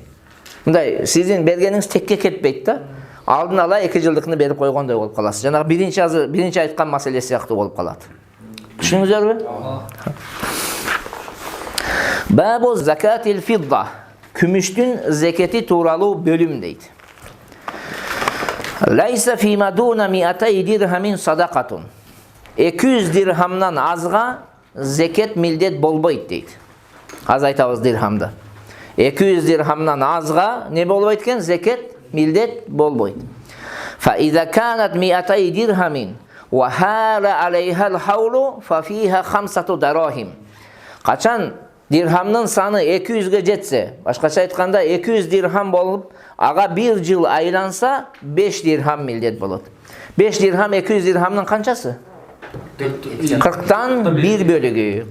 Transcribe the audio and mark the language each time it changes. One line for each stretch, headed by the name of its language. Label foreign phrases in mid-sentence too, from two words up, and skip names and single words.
Kyrgyz: Мындай сиздин бергениңиз текке кетпейт да. Алдын ала 2 жылдыкны берип койгондой болуп каласыз. Жана биринчи айткан маселе сыяктуу болуп калат. Түшүндүңүздөрбү?
Arabic: باب زكاة الفضة.
Kyrgyz: Күмүштүн зекети тууралуу бөлүм дейт.
Arabic: ليس فيما دون 200 درهم صدقة.
Kyrgyz: 200 дирхамнан азга зекет милдет болбойт дейт. Az айтабыз дирхамды. 200 дирхамнан азга не болбойт экен? Зекет милдет болбойт.
Arabic: فإذا كانت 200 درهم وحال عليها الحول ففيها 5 دراهم.
Kyrgyz: Качан дирхамнын саны 200ге жетсе, башкача айтканда 200 дирхам болуп, ага 1 жыл айланса 5 дирхам милдет болот. 5 дирхам 200 дирхамнын канчасы? 40тан 1 бөлүгү.